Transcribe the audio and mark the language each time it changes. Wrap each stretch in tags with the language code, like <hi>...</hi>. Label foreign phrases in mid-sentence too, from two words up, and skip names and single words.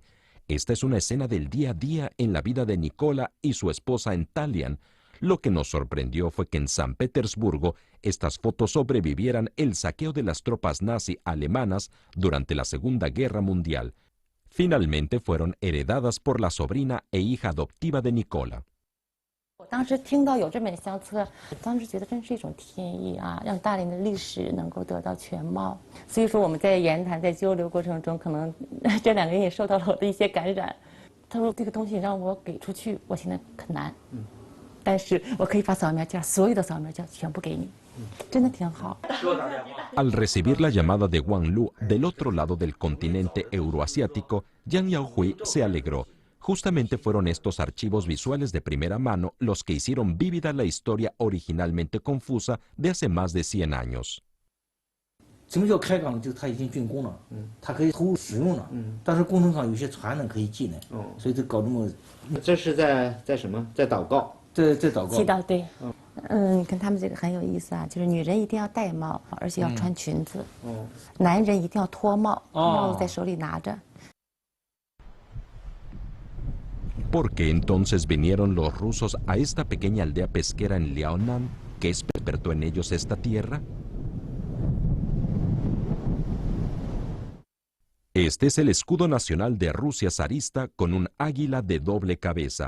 <es>Esta es una escena del día a día en la vida de Nikola y su esposa en Dalian. Lo que nos sorprendió fue que en San Petersburgo estas fotos sobrevivieran el saqueo de las tropas nazi alemanas durante la Segunda Guerra Mundial. Finalmente fueron heredadas por la sobrina e hija adoptiva de Nikola.</es> <zh>我当时听到有这本相册，当时觉得真是一种天意啊，让大连的历史能够得到全貌。所以说我们在言谈、在交流过程中，可能这两个人也受到了我的一些感染。他说这个东西让我给出去，我现在很难，但是我可以把扫描件，所有的扫描件全部给你，真的挺好。</zh> <es>Al recibir la llamada de Wang Lu del otro lado del continente euroasiático, Yang Yaohui se alegró. Justamente fueron estos archivos visuales de primera mano los que hicieron vívida la historia originalmente confusa de hace más de 100 años.</es> <zh>什么叫开港？就是它已经竣工了，它可以投入使用了，但是工程上有些船呢可以进来，所以就搞这么。这是在什么？在祷告。在祷告。祈祷对，跟他们这个很有意思啊，就是女人一定要戴帽，而且要穿裙子，男人一定要脱帽，帽子在手里拿着。</zh> <es>¿Por qué entonces vinieron los rusos a esta pequeña aldea pesquera en Liaonan? ¿Qué despertó en ellos esta tierra? Este es el escudo nacional de Rusia zarista con un águila de doble cabeza.</es>